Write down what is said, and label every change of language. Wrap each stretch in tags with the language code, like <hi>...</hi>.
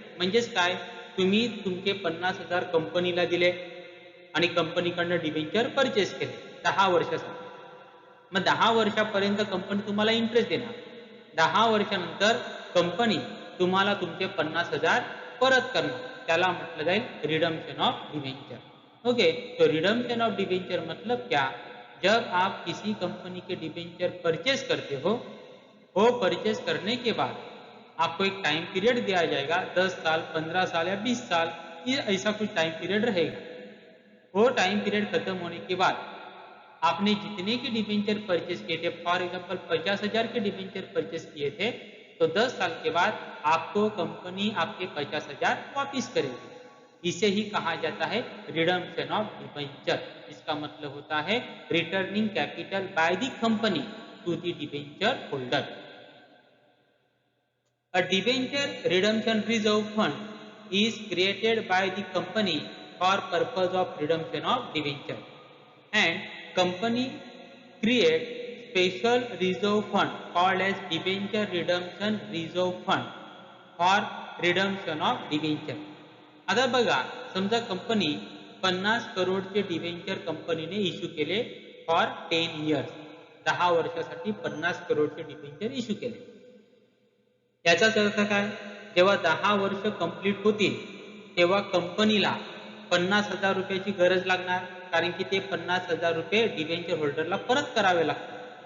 <mr>म्हणजेच काय, तुम्ही तुमचे 50,000 कंपनीला दिले आणि कंपनीकडनं डिबेंचर परचेस केले 10 वर्षासाठी. मग 10 वर्षापर्यंत कंपनी तुम्हाला इंटरेस्ट देणार. 10 वर्षानंतर कंपनी तुम्हाला तुमचे 50,000 परत करणार. त्याला म्हटलं जाईल रिडम्पशन ऑफ डिबेंचर.</mr> <hi>ओके, तो रिडम्पशन ऑफ डिबेंचर मतलब क्या, जब आप किसी कंपनी के डिबेंचर परचेस करते हो, वो परचेस करने के बाद आपको एक टाइम पीरियड दिया जाएगा, 10 साल, 15 साल या 20 साल, ये ऐसा कुछ टाइम पीरियड रहेगा. वो टाइम पीरियड खत्म होने के बाद आपने जितने के डिबेंचर परचेस किए थे, फॉर एग्जाम्पल 50,000 के डिबेंचर परचेस किए थे, तो 10 साल के बाद आपको कंपनी आपके 50,000 वापिस करेगी. इसे ही कहा जाता है रिडम्पशन ऑफ डिबेंचर. इसका मतलब होता है</hi> <en>Returning capital by the company to the debenture holder. A debenture redemption reserve fund is created by the company for purpose of redemption of debenture, and company create special reserve fund called as debenture redemption reserve fund for redemption of debenture.</en> <mr>आता बघा, समजा company 50 करोडचे debenture कंपनीने issue केले for 10 years. 10 वर्षासाठी 50 करोडचे debenture issue केले. याचाच अर्थ काय, जेव्हा 10 वर्ष कंप्लीट होतील तेव्हा कंपनीला 50,000 रुपयाची गरज लागणार, कारण की ते 50,000 रुपये डिबेंचर होल्डरला परत करावे लागतात.</mr>